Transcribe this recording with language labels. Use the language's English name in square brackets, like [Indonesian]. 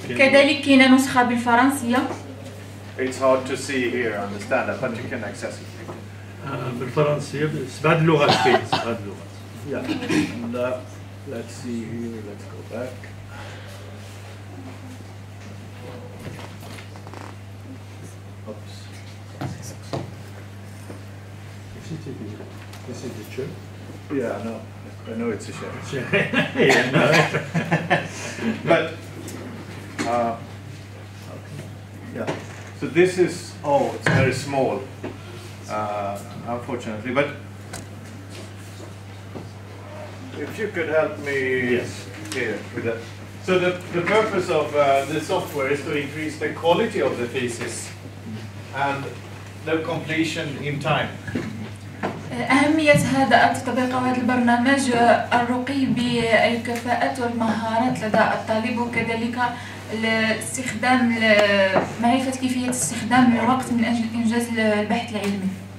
[Arabic] كذلك كاينة نسخة بالفرنسية. [English] It's hard to see here, understand that, but you can access it. [Arabic] بالفرنسية بعض اللغات كاين بعض اللغات. [English] Yeah. And let's see here. Let's go back. Oops. This is the chair. Yeah, no. I know it's a chair. Yeah, no. But yeah. So this is it's very small. Unfortunately, but if you could help me here with that. So the purpose of the software is to increase the quality of the thesis and the completion in time. [Arabic] أهمية هذا التطبيق وهذا البرنامج الرقي بالكفاءات والمهارات لدى الطالب وكذلك الاستخدام معرفة كيفية استخدام الوقت من أجل إنجاز البحث العلمي.